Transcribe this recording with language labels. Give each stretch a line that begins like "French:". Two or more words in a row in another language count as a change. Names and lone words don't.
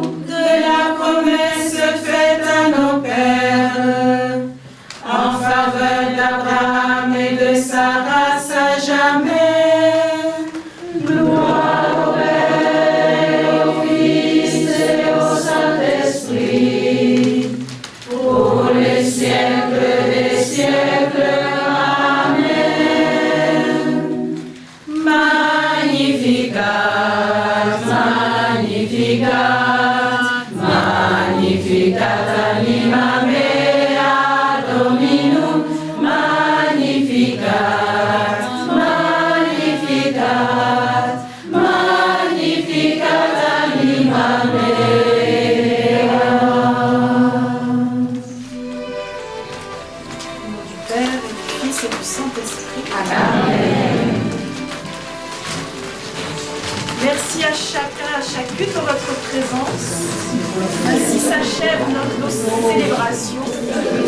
French: De la promesse faite à nos pères, en faveur d'Abraham et de sa race à jamais. Gloire au Père, au Fils et au Saint-Esprit, pour les siècles des siècles. Amen.
Latin: Magnificat, Magnificat, Magnificat anima mea Dominum, Magnificat, Magnificat, Magnificat anima mea.
French: au nom du Père et du Fils et du Saint-Esprit. Amen. Merci à chacun, à chacune de votre présence. Ainsi s'achève notre célébration.